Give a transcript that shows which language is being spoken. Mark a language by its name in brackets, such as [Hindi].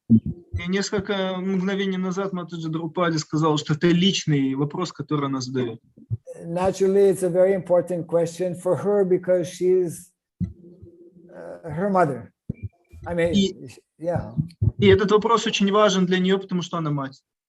[Russian] И несколько мгновений назад Матаджи Драупади сказал, что это личный вопрос, который она задает. [English] Naturally, it's a very important question for her because she's her mother. I mean, yeah. [Russian] И этот вопрос очень важен для нее, потому что она мать.